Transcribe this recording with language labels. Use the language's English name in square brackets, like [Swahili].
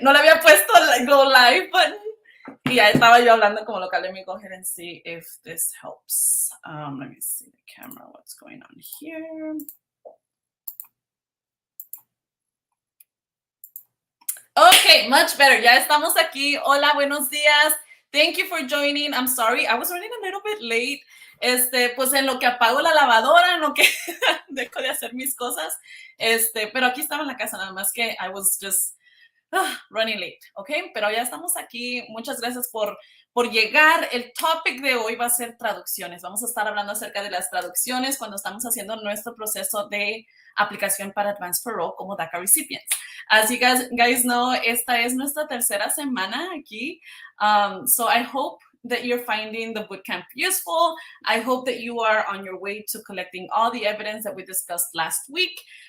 [Spanish] No le había puesto el go live button. Y ya estaba yo hablando como local. [English] Let me go ahead and see if this helps. Let me see the camera, what's going on here. Okay, much better. [Spanish] Ya estamos aquí. Hola, buenos días. [English] Thank you for joining. I'm sorry, I was running a little bit late. [Spanish] Pues en lo que apago la lavadora, en lo que dejo de hacer mis cosas. Pero aquí estaba en la casa, nada más que [English] I was just running late, [Spanish] ¿ok? Pero ya estamos aquí. Muchas gracias por llegar. El topic de hoy va a ser traducciones. Vamos a estar hablando acerca de las traducciones cuando estamos haciendo nuestro proceso de aplicación para Advance Parole como Daca recipients. [English] As you guys know, [Spanish] esta es nuestra tercera semana aquí. [English] So I hope that you're finding the bootcamp useful. I hope that you are on your way to collecting all the evidence that we discussed last week.